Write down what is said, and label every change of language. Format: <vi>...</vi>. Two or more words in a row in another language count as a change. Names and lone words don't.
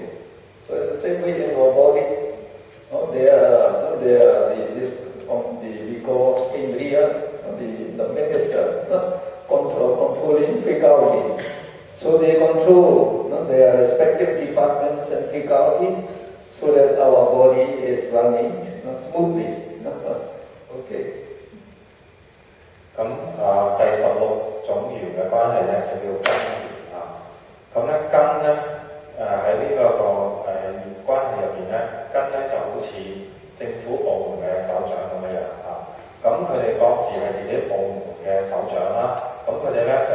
<en>So in the same way in our body, we call Indriya, the minister, controlling faculties. So they control their respective departments and faculties so that our body is running smoothly. Okay.</en> <yue>咁第16種緣嘅關係咧就叫根緣咁咧根咧喺呢個緣關係入邊咧，根咧就好似政府部門嘅首長咁樣咁佢哋各自係自己部門嘅首長啦，咁佢哋咧就</yue>